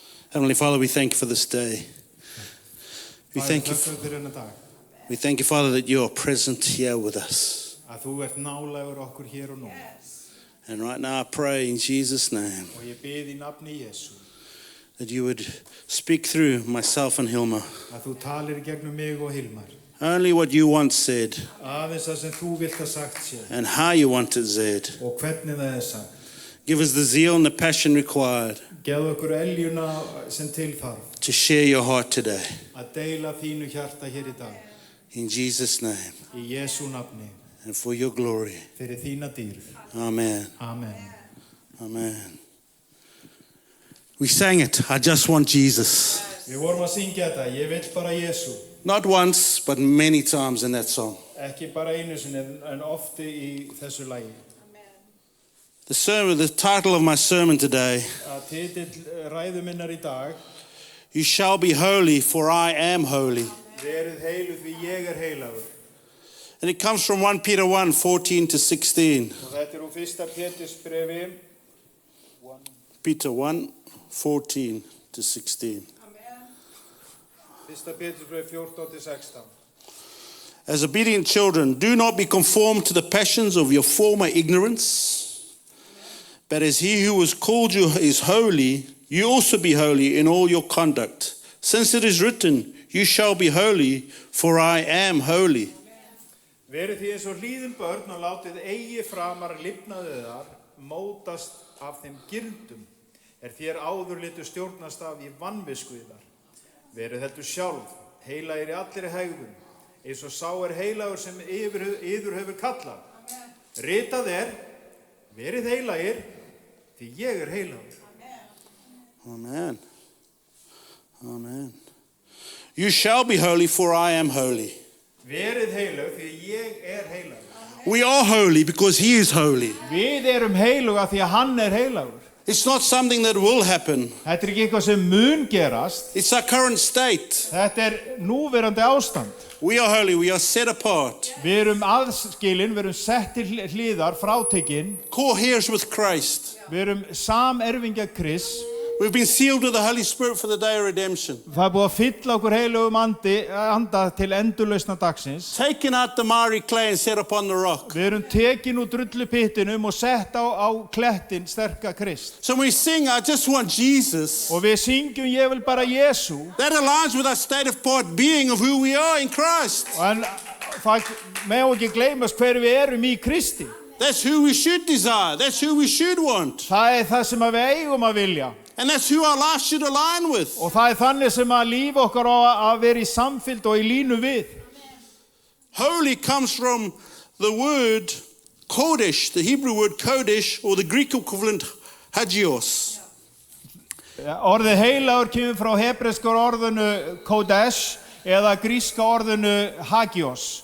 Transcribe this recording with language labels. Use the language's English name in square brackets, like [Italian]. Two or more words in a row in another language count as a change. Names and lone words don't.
[English] Heavenly Father, we thank you for this day. We thank you, Father, that you are present here with us. [Icelandic] Að þú ert nálægur okkur hér og nú. [English] And right now I pray in Jesus' name [Icelandic] Og ég bið í nafni Jesú [English] that you would speak through myself and Hilma. [Icelandic] að þú talir í gegnum mig og Hilmar. [English] Only what you want said [Icelandic] Aðeins það sem þú vilt að sagt sé [English] and how you want it said. [Icelandic] og hvernig það er sagt. [English] Give us the zeal and the passion required [Icelandic] Gefðu okkur eljuna sem til þarf [English] to share your heart today. [Icelandic] að deila þínu hjarta hér í dag. [English] In Jesus' name [Icelandic] Í Jesú nafni, [English] and for your glory. [Icelandic] fyrir þína dýrð. Amen. Amen. Amen. [English] We sang it, I just want Jesus. [Icelandic] Við vorum að syngja þetta, ég vil bara Jesú. [English] Not once, but many times in that song. [Icelandic] Ekki bara einu sinni en ofti í þessu lagi. [English] The title of my sermon today, [Icelandic] Að titill ræðu minnar í dag, [English] You shall be holy, for I am holy. [Icelandic] verið heiluð því ég er heilagur. [English] And it comes from 1 Peter 1, 14 to 16. [Icelandic] Og þetta úr 1. Péturs bréfi. [English] Peter 1, 14 to 16. [Icelandic] 1. Péturs bréfi 14 til 16. [English] As obedient children, do not be conformed to the passions of your former ignorance, but as he who has called you is holy, you also be holy in all your conduct. Since it is written, you shall be holy, for I am holy. [Icelandic] Verið því eins og hlýðin börn og látið eigi framar lifnaðið þar mótast af þeim gyrndum þér áður litu stjórnast af í vanvisku yðar. Verið heldur sjálf, heilagir í allri hegðun, eins og sá heilagur sem yður hefur kallað. Ritað verið heilagir, því ég er heilagur. Amen. Amen. [English] You shall be holy, for I am holy. [Icelandic] Verið heilagur, því ég er heilagur. [English] We are holy because he is holy. [Icelandic] Við erum heiluga því að hann er heilagur. [English] It's not something that will happen. [Icelandic] Þetta ekki eitthvað sem mun gerast. [English] It's our current state. [Icelandic] Þetta núverandi ástand. [English] We are holy, we are set apart. [Icelandic] Við erum aðskilin, við erum sett til hliðar, frátekinn. [English] Co-heirs with Christ. [Icelandic] Við erum samerfingja Krists. [English] We've been sealed with the Holy Spirit for the day of redemption. [Icelandic] Það búið að fylla okkur heilugum anda til endurlausna dagsins. [English] Taken out the miry clay and set upon the rock. [Icelandic] Við erum tekin úr drullupyttinum og sett á klettin sterka Krist. [English] So we sing, I just want Jesus. [Icelandic] Og við syngjum, ég vil bara Jesú. [English] That aligns with our state of part being of who we are in Christ. [Icelandic] En það má ekki gleymast hver við erum í Kristi. [English] That's who we should desire. That's who we should want. [Icelandic] Það það sem við eigum að vilja. [English] And that's who our life should align with. [Icelandic] Og það þannig sem að líf okkar á að vera í samfylgd og í línu við. [English] Holy comes from the word Kodesh, the Hebrew word Kodesh, or the Greek equivalent Hagios. [Icelandic] Orðið heilagur kemur frá hebreska orðinu Kodesh eða gríska orðinu Hagios.